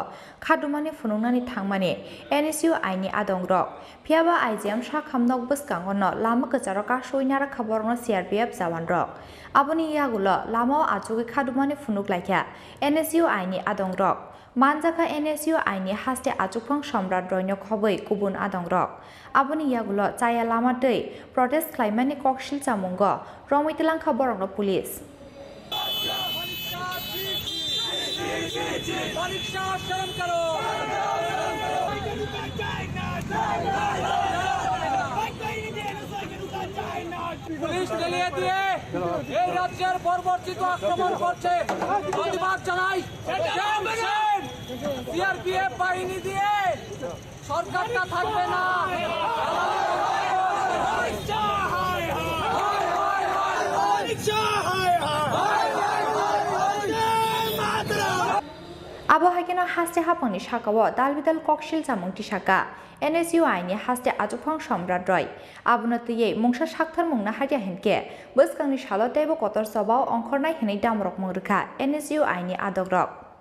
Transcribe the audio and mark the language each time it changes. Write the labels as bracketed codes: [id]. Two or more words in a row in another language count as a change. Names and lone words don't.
[trp] खादुमानि फुनुंनानि थांमानि एनएसइउ आइनि आदंरक फेबा आइजेम साखाम नक बसकांगनो लामा कचारो कासुइनार खबरनो सीआरपीएफ जवानरक आबुनि यागुलो लामाव आजुगै खादुमानि फुनुगलाइखा एनएसइउ आइनि आदंरक मानजाखा एनएसइउ आइनि हास्ते आजुफां सम्राट रयनो खबै गुबुन आदंरक आबुनि यागुलो चाया लामा दै प्रटेस्ट खालामनायनि ककशिल जामुंगो रमितलां खबरनो पुलिस [bn] পুলিশ জ্বালিয়ে দিয়ে এই রাজ্যের বর্বরচিত আক্রমণ করছে, প্রতিবাদ জানাই। সিআরপিএফ বাহিনী দিয়ে সরকারটা থাকবে না। [trp] आबहावानि हास्ते हाफांनि साकाव दालबिदाल ककशिल जामुंथि साका एनएसइउ आइनि हास्ते आजुफां सम्राट रय आबुनो तुयै मुंसा साक्थार मुंना हारिया हिनके बसकांनि सालतेबो कतर सबाव अंखरनाय हिनै दामरक मुंरखा एनएसइउ आइनि आदग्रक